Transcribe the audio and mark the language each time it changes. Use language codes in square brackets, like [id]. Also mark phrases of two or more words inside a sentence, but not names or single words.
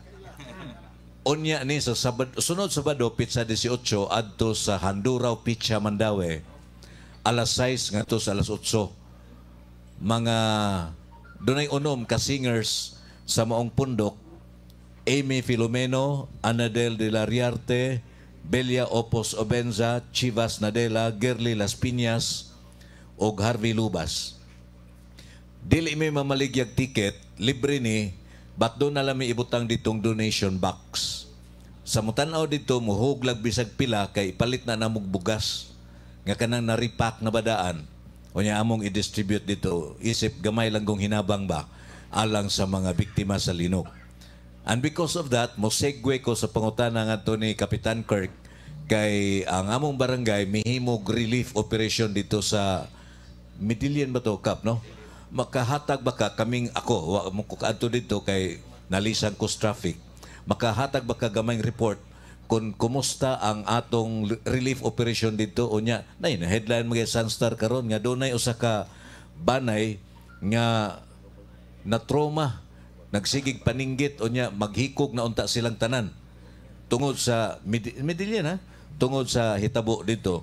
[ceb] Unya ni sa sunod Sabado pizza 18 adto sa Handuraw Pizza Mandaue. Alas 6 ngadto sa alas 8. Mga dunay unom ka singers sa maong pundok, Amy Filomeno, Anadel de la Riarte, Belia Opos Obenza, Chivas Nadela, Gerly Las Piñas, o Harvey Lubas. Dili may mamaligyag ticket, libre ni, but doon na lang may ibutang ditong [en] donation box. [ceb] Sa mutanaw dito, muhuglag bisag pila kay ipalit na namog bugas nga kanang naripak na badaan. O niya among i-distribute dito, isip gamay lang kong hinabang ba alang sa mga biktima sa linog. [en] And because of that, [ceb] mo segue ko sa pangutana nga to ni Kapitan Kirk kay ang among barangay mihimog [en] relief operation [ceb] dito sa Midillion ba to, Kap, no? Makahatag baka kaming ako, wa mo ko kaadto dito kay nalisan ko sa traffic. Makahatag baka gamayng report kung kumusta ang atong [en] relief operation [ceb] dito unya nay na headline mga Sunstar karon nga dunay usa ka banay nga na trauma nagsigig paninggit unya maghikog na unta silang tanan tungod sa Midillion tungod sa hitabo dito.